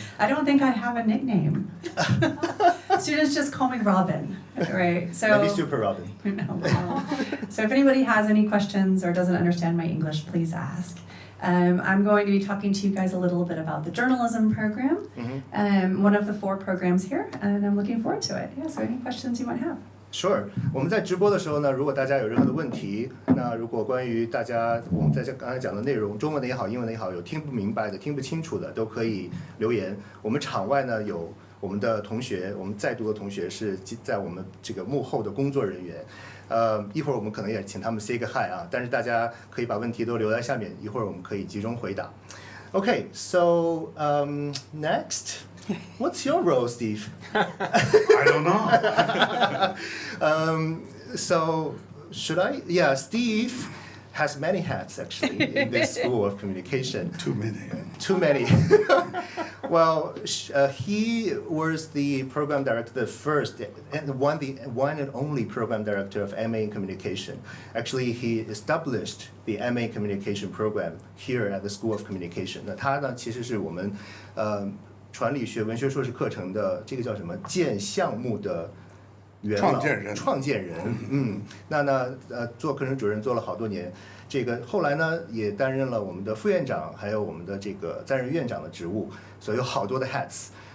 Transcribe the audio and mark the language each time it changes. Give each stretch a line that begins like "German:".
English: I don't think I have a nickname. Students just call me Robin, right? So Maybe Super Robin. No. So if anybody has any questions or doesn't understand my English, please ask. I'm going to be talking to you guys a little bit about the journalism program, one of the 4 programs here, and I'm looking forward to it. Yeah, so any questions you might have?
Chinese: Sure， 我们在直播的时候呢，如果大家有任何的问题，那如果关于大家我们在刚才讲的内容，中文的也好，英文的也好，有听不明白的、听不清楚的，都可以留言。我们场外呢有我们的同学，我们在读的同学是在我们这个幕后的工作人员。一会儿我们可能也请他们
English: say
Chinese: 个
English: hi
Chinese: 啊，但是大家可以把问题都留在下面，一会儿我们可以集中回答。
English: Okay, so next. What's your role, Steve? I don't know. So should I? Yeah, Steve has many hats actually in this School of Communication. Too many. Too many. Well, he was the program director, the first and the one and only program director of MA in Communication. Actually, he established the MA Communication program here at the School of Communication.
Chinese: 那他呢，其实是我们传理学文学硕士课程的这个叫什么建项目的创建人。那呢做课程主任做了好多年，这个后来呢也担任了我们的副院长，还有我们的这个担任院长的职务，所以有好多的 hats。